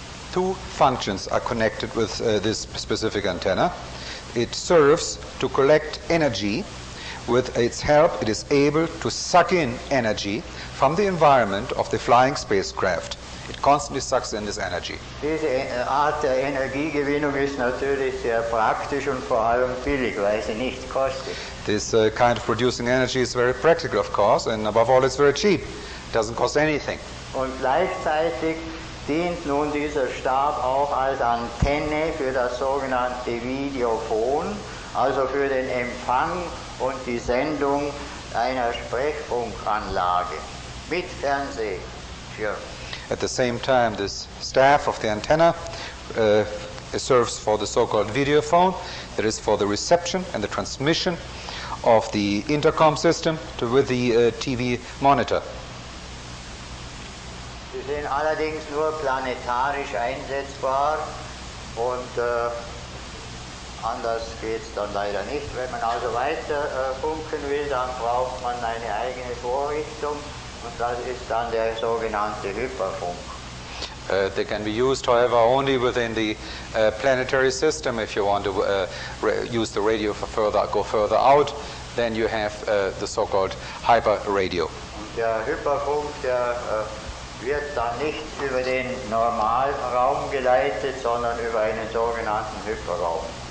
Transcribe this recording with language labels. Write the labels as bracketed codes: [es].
[en] Two functions are connected with this specific antenna. It serves to collect energy. With its help, it is able to suck in energy from the environment of the flying spacecraft. It constantly sucks in this energy. [de] Diese Art der Energiegewinnung ist natürlich sehr praktisch und vor allem billig, weil sie nichts kostet. [en] This kind of producing energy is very practical, of course, and above all, it's very cheap. It doesn't cost anything. [de] Und gleichzeitig dient nun dieser Stab auch als Antenne für das sogenannte Videophon, also für den Empfang und die Sendung einer Sprechfunkanlage mit Fernsehschirm. [en] At the same time, this staff of the antenna serves for the so-called videophone, that is for the reception and the transmission of the intercom system with the TV monitor. [de] Sie sind allerdings nur planetarisch einsetzbar und anders geht es dann leider nicht. Wenn man also weiter funken will, dann braucht man eine eigene Vorrichtung und das ist dann der sogenannte Hyperfunk. [en] They can be used, however, only within the planetary system. If you want to use the radio for go further out, then you have the so-called hyper radio. [de] Und der Hyperfunk, der wird dann nicht über den Normalraum geleitet, sondern über einen sogenannten Hyperraum.